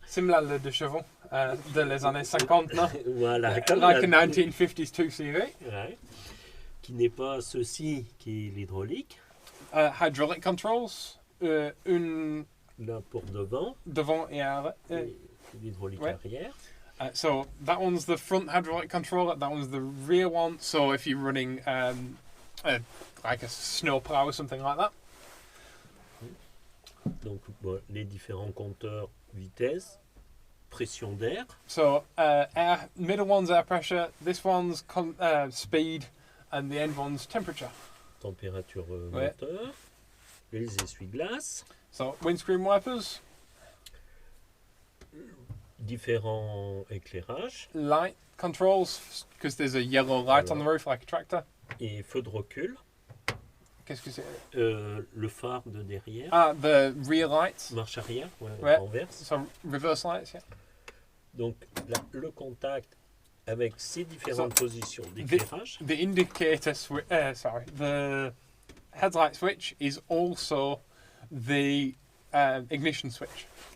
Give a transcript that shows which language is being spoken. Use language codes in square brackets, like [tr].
[fr] similar à de chevaux de les années 50, no? Voilà, comme [en] Like a [fr] la- [en] 1950s 2CV. [fr] Ouais. Qui n'est pas ceci qui est l'hydraulique. [en] Hydraulic controls, [fr] une Là pour devant, devant et arrière. et l'hydraulique ouais. arrière. [en] So that one's the front hydraulic controller, that one's the rear one. So if you're running like a snow plow or something like that. [fr] Donc bon, les différents compteurs vitesse, pression d'air. [en] So air, middle one's air pressure, this one's speed, and the end one's temperature. [fr] Température Ouais. moteur, les essuie-glaces, [en] So windscreen wipers, [fr] différents éclairages [en] light controls, because there's a yellow light on the roof like a tractor. [fr] et feu de recul. Qu'est-ce que c'est? Le phare de derrière, [en] Ah, the rear lights. [fr] marche arrière, Ouais. renverse. [en] So reverse lights, yeah. [fr] Donc là, le contact avec ces différentes positions d'éclairage. [en] The indicator switch, the headlight switch is also the ignition switch.